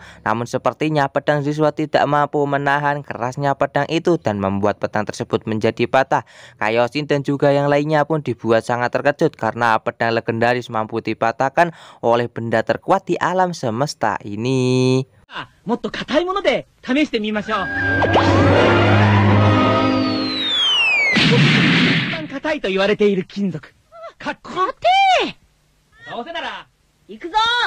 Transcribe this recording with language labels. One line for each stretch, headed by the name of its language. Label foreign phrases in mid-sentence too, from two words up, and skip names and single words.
Indonesian: Namun sepertinya pedang Zi-Sword tidak mampu menahan kerasnya pedang itu dan membuat pedang tersebut menjadi patah. Kaioshin dan juga yang lainnya pun dibuat sangat terkejut karena pedang legendaris mampu dipatahkan oleh benda terkuat di alam semesta ini.
Japanese: もっと硬いもので試してみましょう。一番硬いと言われている金属。硬い。どうせなら行くぞ。